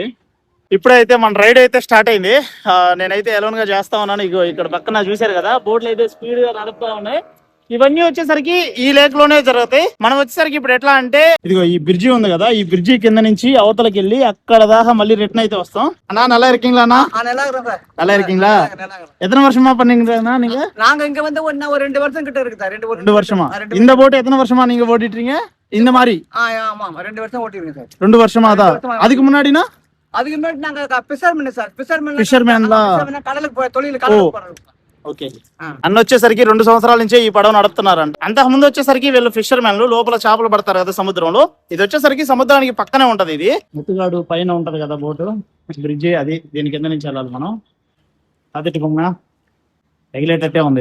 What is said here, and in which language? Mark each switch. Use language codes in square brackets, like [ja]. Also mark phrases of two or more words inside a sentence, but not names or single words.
[te] ఇప్పుడైతే మన రైడ్ అయితే స్టార్ట్ అయింది. నేనైతే ఎలోన్ గా చేస్తా ఉన్నాను. ఇగో ఇక్కడ పక్కన చూసారు కదా, బోట్లు అయితే స్పీడ్ గా నడుపుతా ఉన్నాయి. ఇవన్నీ వచ్చేసరికి ఈ లేక్ లోనే జరుగుతాయి. మనం వచ్చేసరికి ఇప్పుడు ఎట్లా అంటే, ఇదిగో ఈ బ్రిడ్జి ఉంది కదా, ఈ బ్రిడ్జి కింద నుంచి అవతలకి వెళ్ళి అక్కడ దాకా మళ్ళీ రిటర్న్ అయితే వస్తాం. [ta] అన్నా நல்லா இருக்கீங்களா? நல்லா இருக்கீங்களா? எத்தனை வருஷமா பண்ணீங்கண்ணா நீங்க? நாங்க இங்க வந்து ஒரு 2 வருஷம் கிட்ட இருக்கு சார். 2 வருஷமா? இந்த போட் எத்தனை வருஷமா நீங்க ஓட்டிட்டீங்க இந்த மாதிரி? ஆமா 2 வருஷம் ஓட்டிருக்கேன் சார். 2 வருஷமா தான். அதுக்கு முன்னாடினா? அதுக்கு முன்னாடி நாங்க ஃபிஷர்மேன் சார். [te] ఫిషర్మెన్లా [ta] கடலுக்கு போய் தொழில் கடலுக்கு போறோம். [te] ఓకే. అన్న వచ్చేసరికి 2 సంవత్సరాల నుంచే ఈ పడవ నడుపుతున్నారంట. అంతకు ముందు వచ్చేసరికి వీళ్ళు ఫిషర్ మ్యాన్లు లోపల చేపలు పడతారు కదా సముద్రంలో. ఇది వచ్చేసరికి సముద్రానికి పక్కనే ఉంటది. ఇది ముత్తుగాడు పైన ఉంటది కదా బోటు, బ్రిడ్జి, అది దీని కింద నుంచి వెళ్ళాలి మనం. అదటి బొమ్మ తగిలేటట్టే ఉంది.